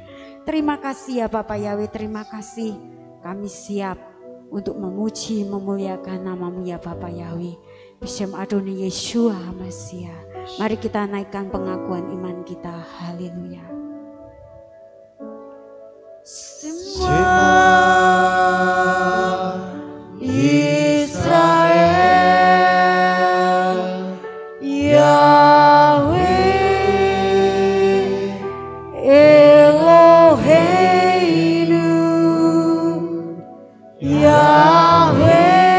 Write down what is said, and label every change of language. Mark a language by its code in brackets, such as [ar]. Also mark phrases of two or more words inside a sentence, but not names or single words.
[id] Terima kasih ya Bapak Yahweh, terima kasih. Kami siap untuk memuji, memuliakan nama-Mu ya Bapak Yahweh. [he] בשם אדוני ישוע המשיח. [id] Mari kita naikkan pengakuan iman kita. Haleluya. [he] שמע ישראל יהוה אלוהינו יהוה